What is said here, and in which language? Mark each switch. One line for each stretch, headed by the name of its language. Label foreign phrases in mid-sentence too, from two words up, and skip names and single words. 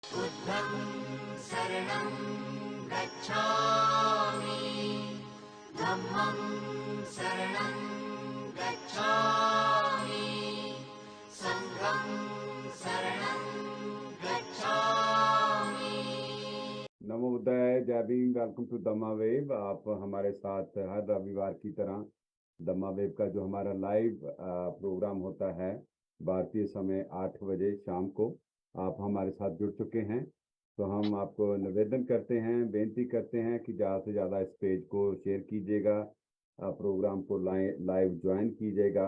Pali: बुद्धं शरणं गच्छामि, धम्मं शरणं गच्छामि, संघं शरणं गच्छामि। नमो बुद्धाय,
Hindi: जय भीम।
English: Welcome to Dhamma Wave.
Hindi: आप हमारे साथ हर रविवार की तरह दम्मा वेव का जो हमारा
English: live program
Hindi: होता है भारतीय समय 8 बजे शाम को, आप हमारे साथ जुड़ चुके हैं। तो हम आपको निवेदन करते हैं, बेनती करते हैं कि ज़्यादा से ज़्यादा इस पेज को शेयर कीजिएगा, प्रोग्राम को
English: live join
Hindi: कीजिएगा।